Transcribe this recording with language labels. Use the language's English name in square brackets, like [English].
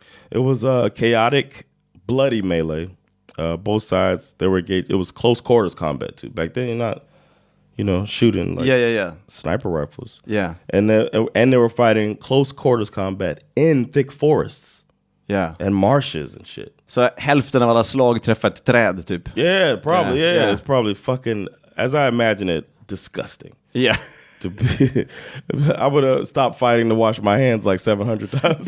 [English] It was a chaotic, bloody melee. Both sides, they were engaged. It was close quarters combat too. Back then, you're not, shooting like sniper rifles. Yeah. And they were fighting close quarters combat in thick forests. Yeah. And marshes and shit. [Swedish] Så hälften av alla slag träffar ett träd typ. [English] Yeah, probably. Yeah. It's probably fucking, as I imagine it, disgusting. Yeah. To be, I would have stopped fighting to wash my hands like 700 times.